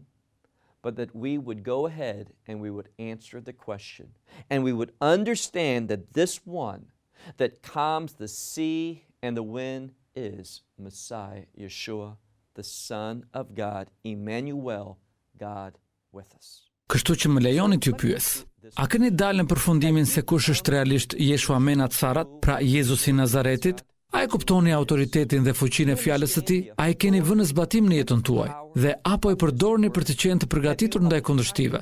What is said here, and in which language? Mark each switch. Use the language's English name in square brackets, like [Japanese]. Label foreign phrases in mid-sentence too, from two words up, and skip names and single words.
[English] But that we would go ahead and we would answer the question. And we would understand that this one that calms the sea and the wind is Mesia Jeshuas, the Son of God, Emmanuel, God with us. [Albanian] Kështu që më lejoni t'ju pyes, a keni dalë në përfundimin se kush është realisht Jeshua men Nazaret, pra Jezusi i Nazaretit? A e kuptoni autoritetin dhe fuqinë e fjalës së tij? A e keni vënë në zbatim në jetën tuaj? Dhe apo e përdorni për të qenë të përgatitur ndaj kundërshtive?